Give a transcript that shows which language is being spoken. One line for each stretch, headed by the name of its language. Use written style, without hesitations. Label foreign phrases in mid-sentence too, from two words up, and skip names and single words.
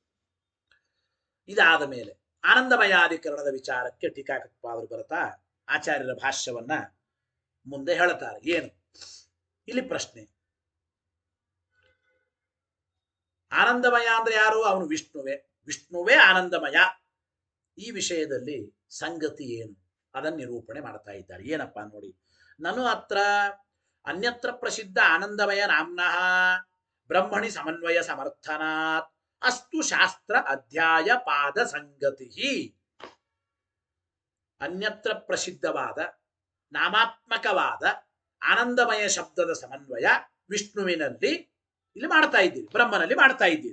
Kannada: ಇದಾದ ಮೇಲೆ ಆನಂದಮಯಾಧಿಕರಣದ ವಿಚಾರಕ್ಕೆ ಟೀಕಾಕೃತ್ಪಾದರು ಬರ್ತಾ ಆಚಾರ್ಯರ ಭಾಷ್ಯವನ್ನ ಮುಂದೆ ಹೇಳ್ತಾರೆ. ಏನು ಇಲ್ಲಿ ಪ್ರಶ್ನೆ? ಆನಂದಮಯ ಅಂದ್ರೆ ಯಾರು? ಅವನು ವಿಷ್ಣುವೇ. ವಿಷ್ಣುವೇ ಆನಂದಮಯ. ಈ ವಿಷಯದಲ್ಲಿ ಸಂಗತಿ ಏನು ಅದನ್ನು ನಿರೂಪಣೆ ಮಾಡ್ತಾ ಇದ್ದಾರೆ. ಏನಪ್ಪ ನೋಡಿ,
Sanskrit: ನನು ಅತ್ರ ಅನ್ಯತ್ರ ಪ್ರಸಿದ್ಧ ಆನಂದಮಯ ನಾಮ್ನಃ ಬ್ರಹ್ಮಣಿ ಸಮನ್ವಯ ಸಮರ್ಥನಾತ್ ಅಸ್ತು ಶಾಸ್ತ್ರ ಅಧ್ಯಾಯ ಪಾದ ಸಂಗತಿ.
Kannada: ಅನ್ಯತ್ರ ಪ್ರಸಿದ್ಧವಾದ ನಾಮಾತ್ಮಕವಾದ ಆನಂದಮಯ ಶಬ್ದದ ಸಮನ್ವಯ ವಿಷ್ಣುವಿನಲ್ಲಿ ಇಲ್ಲಿ ಮಾಡ್ತಾ ಇದ್ದೀರಿ, ಬ್ರಹ್ಮನಲ್ಲಿ ಮಾಡ್ತಾ ಇದ್ದೀರಿ.